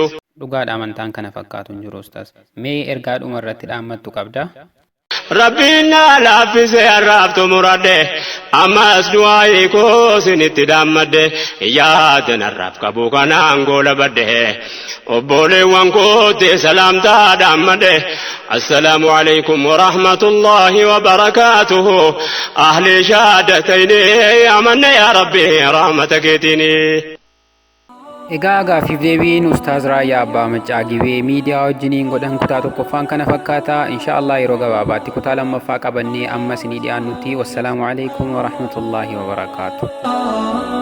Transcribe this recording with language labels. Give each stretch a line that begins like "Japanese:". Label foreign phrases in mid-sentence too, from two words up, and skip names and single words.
Oromo: Dhugaadha amantaan kana fakkaatu hin jiru ustaas. Mee ergaa dhuma irratti dhaammattu qabda? Rabbiina laaffisee arraabtu muradde ammas du'aayi koo sinitti dhaammadde yaadan arraaf qabu kanaan goola badde obboleewwan kootti salaamtaa dhaammadde.
Arabic: السلام عليكم ورحمة الله وبركاته أهل الشهادتين آمنا يا رب رحمة keetiini.
Oromo: Egaa gaaffiif deebiin ustaaz Raayyaa Abbaa Maccaa Gibee miidiyaa wajjiniin godhan kutaa tokkoffaan kana fakkaata. Inshaallah yeroo gabaabaatti kutaa lammaffaa qabannee amma isinii dhiyaannutti.
Arabic: والسلام عليكم ورحمة الله وبركاته.